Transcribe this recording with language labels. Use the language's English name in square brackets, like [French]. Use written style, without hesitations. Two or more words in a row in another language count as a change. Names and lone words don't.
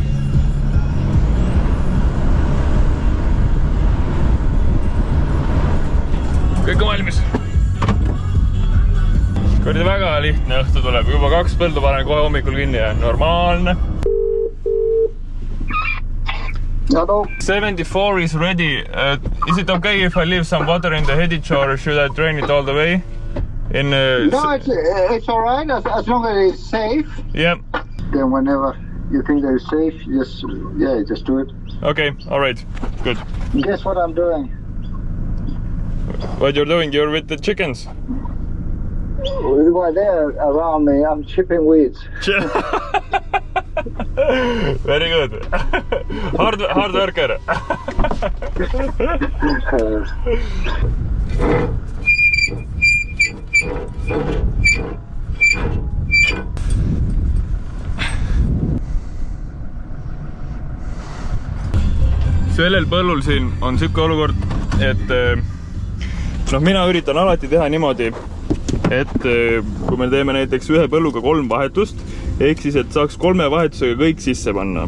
[Estonian] Kõik on valmis. Kordi väga lihtne õhtu tuleb, juba 2 põldu panen kohe hommikul kinni ja normaalne. [English] Hello. 74 is ready. Is it okay if I leave some water in the headage or should I drain it all the way? No, it's all right as long as it's safe. Yeah. Then whenever you think they're safe, just do it. Okay, all right, good. Guess what I'm doing? What you're doing? You're with the chickens. While they're around me, I'm chipping weeds. Very good. Hard worker. [Estonian] Sellel põllul siin on siuke olukord, et mina üritan alati teha niimoodi, et kui me teeme näiteks ühe põlluga 3 vahetust, ehk siis, et saaks 3 vahetusega kõik sisse panna.